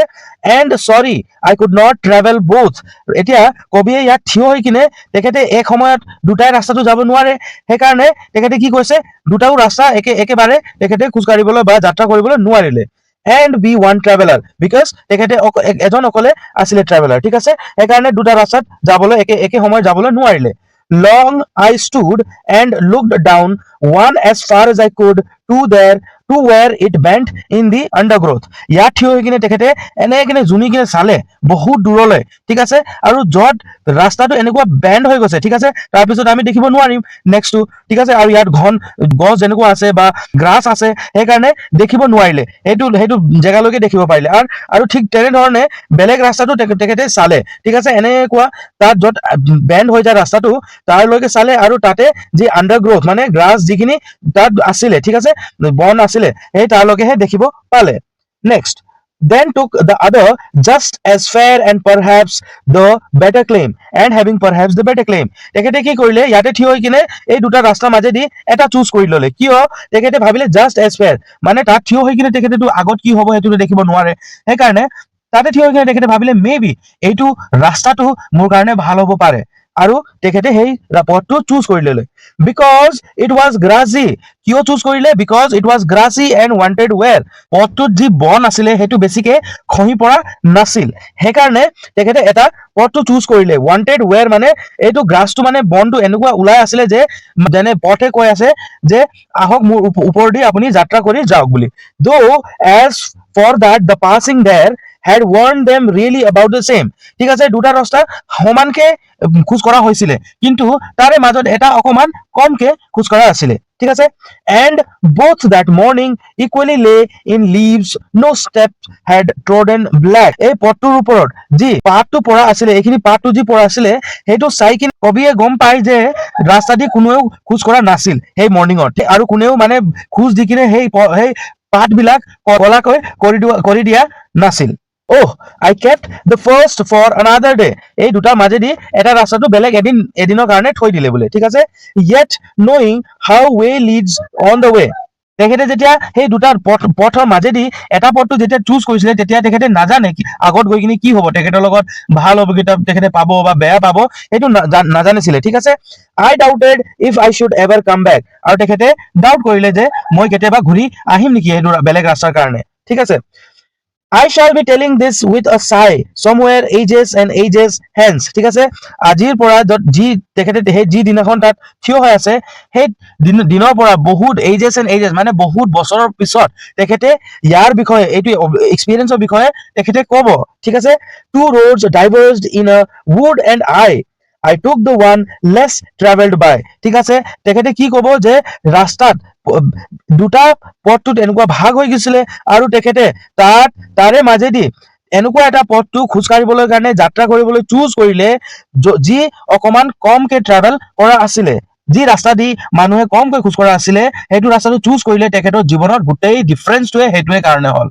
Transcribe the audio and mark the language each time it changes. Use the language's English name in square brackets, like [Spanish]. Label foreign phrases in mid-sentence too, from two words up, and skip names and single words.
[English] and sorry I could not travel both, [Assamese] এতিয়া কবিয়ে ইয়াত থিয় হৈ কিনে তেখেতে এক সময়ত দুটাই ৰাস্তাটো যাব নোৱাৰে, সেইকাৰণে তেখেতে কি কৈছে, দুটাও ৰাস্তা একেবাৰে তেখেতে খোজকাঢ়িবলৈ বা যাত্ৰা কৰিবলৈ নোৱাৰিলে। [English] and be one traveler, [Assamese] বিকজ তেখেতে এজন অকলে আছিলে ট্ৰেভেলাৰ, ঠিক আছে, সেইকাৰণে দুটা ৰাস্তাত যাবলৈ একে সময়ত যাবলৈ নোৱাৰিলে। [English] long I stood and looked down one as far as I could to where it bent in the undergrowth. [Assamese] ইয়াত থিয় হৈ কিনে তেখেতে এনে জুমি কিনে চালে বহুত দূৰলৈ, ঠিক আছে, আৰু য'ত ৰাস্তাটো এনেকুৱা বেণ্ড হৈ গৈছে, ঠিক আছে, তাৰপিছত আমি দেখিব নোৱাৰিম নেক্সটটো, ঠিক আছে, আৰু ইয়াত ঘন গছ যেনেকুৱা আছে বা গ্ৰাছ আছে সেইকাৰণে দেখিব নোৱাৰিলে, সেইটো জেগালৈকে দেখিব পাৰিলে। আৰু ঠিক তেনেধৰণে বেলেগ ৰাস্তাটো তেখেতে চালে, ঠিক আছে, এনেকুৱা তাত য'ত বেণ্ড হৈ যায় ৰাস্তাটো তাৰলৈকে চালে আৰু তাতে যি আণ্ডাৰগ্ৰথ মানে গ্ৰাছ যিখিনি তাত আছিলে, ঠিক আছে, বন আছিলে সেই তাৰলৈকেহে দেখিব পালে। নেক্সট, [English] then took the other just as fair and perhaps the better claim and having perhaps the better claim. [Assamese] তেখেতে কি কৰিলে, ইয়াতে থিয় হৈ কিনে এই দুটা ৰাস্তাৰ মাজেদি এটা চুজ কৰি ল'লে। কিয়? তেখেতে ভাবিলে [English] just as fair, [Assamese] মানে তাত থিয় হৈ কিনে তেখেতেতো আগত কি হ'ব সেইটো দেখিব নোৱাৰে, সেইকাৰণে তাতে থিয় হৈ কিনে তেখেতে ভাবিলে [English] may be [Assamese] এইটো ৰাস্তাটো মোৰ কাৰণে ভাল হ'ব পাৰে, আৰু তেখেতে সেই পথটো চুজ কৰি ল'লে। [English] because it was grassy, কিয় চুজ কৰিলে? because it was grassy and wanted wear, [Assamese] পথটোত যি বন আছিলে সেইটো বেছিকে খহি পৰা নাছিল, সেইকাৰণে তেখেতে এটা পথটো চুজ কৰিলে। [English] wanted wear [Assamese] মানে এইটো গ্ৰাছটো মানে বনটো এনেকুৱা ওলাই আছিলে যে যেনে পথে কৈ আছে যে আহক মোৰ ওপৰেদি আপুনি যাত্ৰা কৰি যাওক বুলি। [English] Though as for that the passing there had warned them really about the same, [Assamese] ঠিক আছে, দুটা ৰাস্তা সমানকে খোজ কৰা হৈছিলে কিন্তু তাৰে মাজত এটা অকমান কমকে খোজ কৰা আছিলে, ঠিক আছে। [English] and both that morning equally lay in leaves, no steps had trodden black, [Assamese] এই পথটোৰ ওপৰত যি পাতটো পৰা আছিলে, এইখিনি পাতটো যি পৰা আছিলে সেইটো চাই কিনে কবিয়ে গম পায় যে ৰাস্তাদি কোনেও খোজ কৰা নাছিল সেই মৰ্ণিঙত, আৰু কোনেও মানে খোজ দি কিনে সেই পাতবিলাক কলাকৈ কৰি দিয়া নাছিল। [English] Oh, I kept the first for another day, [Assamese] এই দুটা মাজেদি এটা ৰাস্তাটো বেলেগ এদিনৰ কাৰণে থৈ দিলে বোলে, ঠিক আছে। [English] Yet knowing how way leads on the way, [Assamese] তেখেতে যেতিয়া সেই দুটা পথৰ মাজেদি এটা পথটো যেতিয়া চুজ কৰিছিলে তেতিয়া তেখেতে নাজানে আগত গৈ কিনে কি হ'ব, তেখেতৰ লগত ভাল অভিজ্ঞতা তেখেতে পাব বা বেয়া পাব সেইটো নাজানিছিলে, ঠিক আছে। [English] I doubted if I should ever come back, [Assamese] আৰু তেখেতে ডাউট কৰিলে যে মই কেতিয়াবা ঘূৰি আহিম নেকি সেইটো বেলেগ ৰাস্তাৰ কাৰণে, ঠিক আছে। [English] I shall be telling this with a sigh somewhere ages and ages hence, [Assamese] ঠিক আছে। আজিৰ পৰা যি তেখেতে সেই যি দিনাখন তাত থিয় হৈ আছে সেই দিনৰ পৰা বহুত [English] ages and ages [Assamese] মানে বহুত বছৰৰ পিছত তেখেতে ইয়াৰ বিষয়ে এইটো এক্সপিৰিয়েন্সৰ বিষয়ে তেখেতে ক'ব, ঠিক আছে। [English] Two roads diverged in a wood and I took the one less traveled by, [Assamese] ঠিক আছে। তেখেতে কি ক'ব যে ৰাস্তাত দুটা পথটোত এনেকুৱা ভাগ হৈ গৈছিলে আৰু তেখেতে তাৰে মাজেদি এনেকুৱা এটা পথটো খোজকাঢ়িবলৈ কাৰণে যাত্ৰা কৰিবলৈ চুজ কৰিলে যি অকমান কমকে ট্ৰেভেল কৰা আছিলে, যি ৰাস্তা দি মানুহে কমকৈ খোজ কৰা আছিলে সেইটো ৰাস্তাটো চুজ কৰিলে তেখেতৰ জীৱনত গোটেই ডিফাৰেঞ্চটোৱে সেইটোৱে কাৰণে হ'ল।